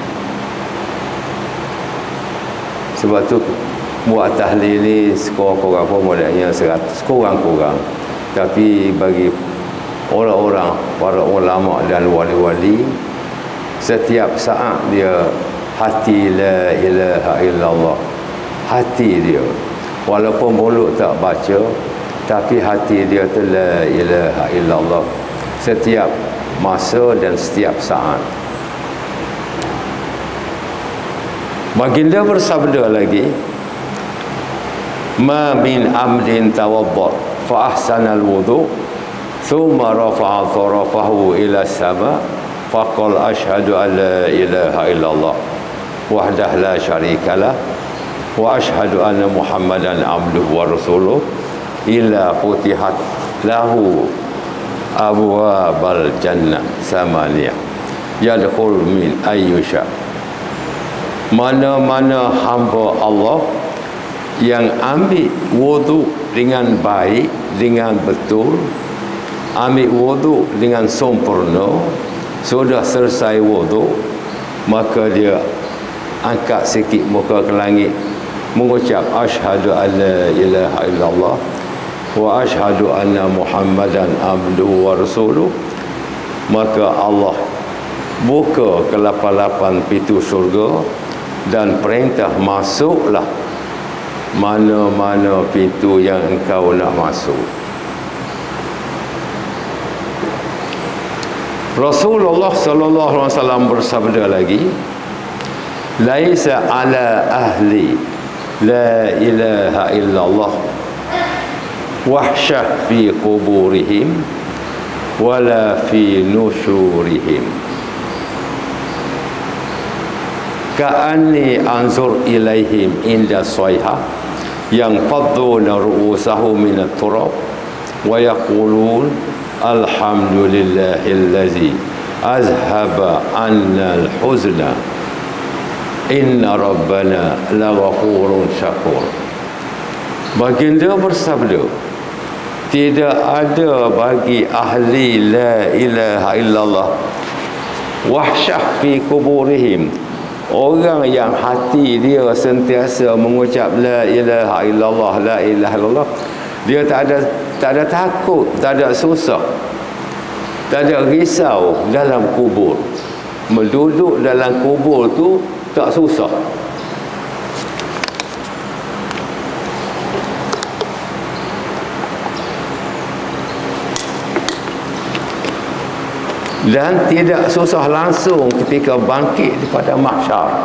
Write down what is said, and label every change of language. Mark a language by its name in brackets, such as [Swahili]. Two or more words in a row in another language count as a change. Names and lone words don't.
[Malay] Sebab tu buat tahlil ni sekurang-kurang pun modalnya 100, kurang-kurang. Tapi bagi orang-orang, para ulama dan wali-wali, setiap saat dia hati [Arabic] لا إله إلا الله, [Malay] hati dia walaupun mulut tak baca, tapi hati dia tu [Arabic] لا إله إلا الله [Malay] setiap masa dan setiap saat. Baginda bersabda lagi, [Arabic] ما من عبد توضأ فأحسن الوضوء ثم رفع طرفه إلى السماء فقال أشهد أن لا إله إلا الله وحده لا شريك له وأشهد أن محمدا عبده ورسوله إلا فتحت له أبواب الجنة الثمانية يدخل من أيها شاء. [Malay] Mana-mana hamba Allah yang ambil wudu dengan baik, dengan betul, ambil wudu dengan sempurna, sudah selesai wudu, maka dia angkat sikit muka ke langit, mengucap [Arabic] أشهد أن لا إله إلا الله وأشهد أن محمدا عبده ورسوله, [Malay] maka Allah buka ke-8 pintu syurga dan perintah masuklah mana-mana pintu yang engkau nak masuk. [Arabic] رسول الله صلى الله عليه وسلم [Malay] bersabda lagi, [Arabic] ليس على أهل لا إله إلا الله وحشة في قبورهم ولا في نشورهم كأني أنظر إليهم عند الصيحة ينفضون رؤوسهم من التراب ويقولون الحمد لله الذي أذهب عنا الحزن إن ربنا لغفور شكور. [Malay] Baginda bersabda, tidak ada bagi ahli [Arabic] لا إله إلا الله وحشة في قبورهم, [Malay] orang yang hati dia sentiasa mengucap [Arabic] لا إله إلا الله, لا إله إلا الله, [Malay] dia tak ada takut, tak ada susah, tak ada risau dalam kubur. Menduduk dalam kubur tu tak susah. Dan tidak susah langsung ketika bangkit daripada mahsyar.